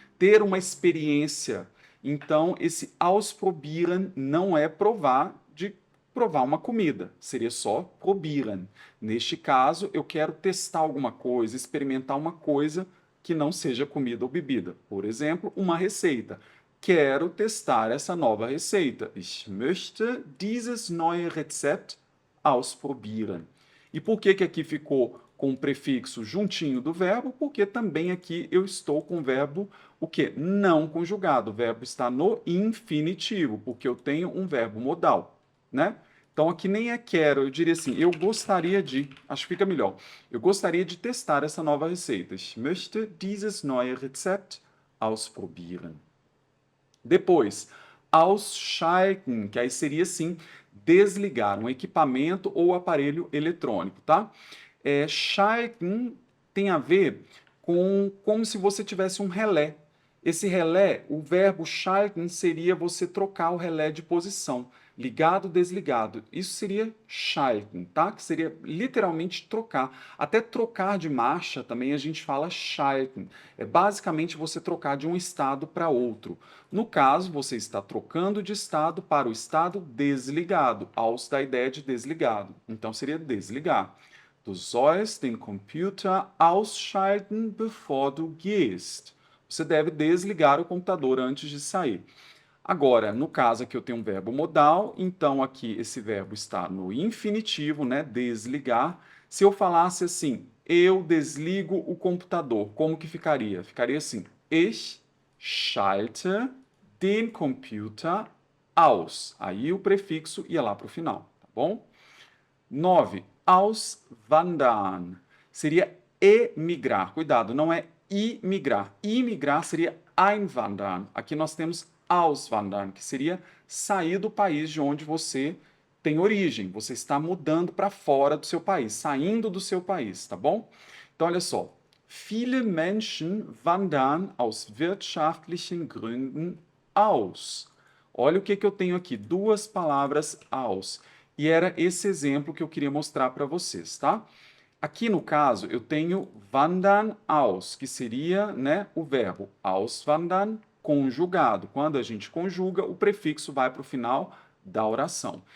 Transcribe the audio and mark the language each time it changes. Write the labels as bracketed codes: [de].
[pt] Ter uma experiência. Então, esse ausprobieren não é provar de provar uma comida, seria só probieren. Neste caso, eu quero testar alguma coisa, experimentar uma coisa que não seja comida ou bebida. Por exemplo, uma receita. Quero testar essa nova receita. [de] Ich möchte dieses neue Rezept ausprobieren. [pt] E por que aqui ficou com o prefixo juntinho do verbo? Porque também aqui eu estou com o verbo o quê? Não conjugado. O verbo está no infinitivo, porque eu tenho um verbo modal, né? Então aqui nem é quero, eu diria assim, eu gostaria de, acho que fica melhor. Eu gostaria de testar essa nova receita. [de] Ich möchte dieses neue Rezept ausprobieren. [pt] Depois, ausschalten, que aí seria assim, desligar um equipamento ou aparelho eletrônico, tá? Schalten tem a ver com como se você tivesse um relé. Esse relé, o verbo schalten seria você trocar o relé de posição, ligado, desligado. Isso seria schalten, tá? Que seria literalmente trocar. Até trocar de marcha também a gente fala schalten. É basicamente você trocar de um estado para outro. No caso, você está trocando de estado para o estado desligado. Aus dá a ideia de desligado. Então seria desligar. [de] Du sollst den Computer ausschalten, bevor du gehst. [pt] Você deve desligar o computador antes de sair. Agora, no caso aqui eu tenho um verbo modal, então aqui esse verbo está no infinitivo, né? Desligar. Se eu falasse assim, eu desligo o computador, como que ficaria? Ficaria assim, [de] ich schalte den Computer aus. [pt] Aí o prefixo ia lá para o final, tá bom? 9. Auswandern. Seria emigrar. Cuidado, não é imigrar. Imigrar seria einwandern. Aqui nós temos auswandern, que seria sair do país de onde você tem origem. Você está mudando para fora do seu país, saindo do seu país, tá bom? Então, olha só. [de] Viele Menschen wandern aus wirtschaftlichen Gründen aus. [pt] Olha o que eu tenho aqui, duas palavras aus. E era esse exemplo que eu queria mostrar para vocês, tá? Aqui no caso, eu tenho wandern aus, que seria, né, o verbo auswandern conjugado. Quando a gente conjuga, o prefixo vai para o final da oração.